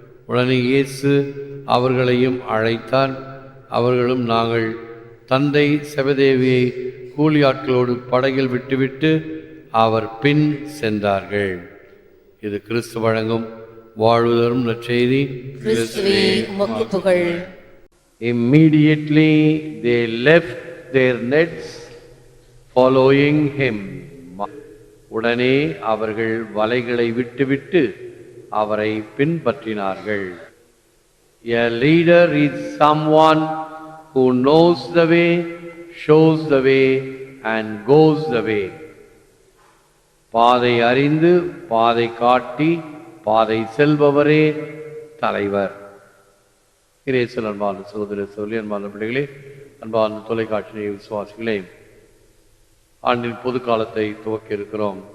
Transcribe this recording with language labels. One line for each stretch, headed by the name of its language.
Tamil: உடனே இயேசு அவர்களையும் அழைத்தார். அவர்களும் நாங்கள் தந்தை செபதேவியை கூலியாட்களோடு படகில் விட்டுவிட்டு அவர் பின் சென்றார்கள். இது கிறிஸ்து வழங்கும் வாழ்வு தரும் நற்செய்தி. கிறிஸ்துவே உமக்கு புகழ்.
English: Immediately they left their nets following him.
Tamil: உடனே அவர்கள் வலைகளை விட்டுவிட்டு அவரை பின்பற்றினார்கள்.
English: A leader is someone who knows the way, shows the way and goes the way.
Tamil: பாதை அறிந்து பாதை காட்டி பாதை செல்பவரே தலைவர். இறையேசுவில் அன்பான சகோதர சகோதரி, அன்பான பிள்ளைகளே, அன்பான தொலைக்காட்சி விசுவாசிகளே, ஆண்டின் பொது காலத்தை துவக்கி இருக்கிறோம்.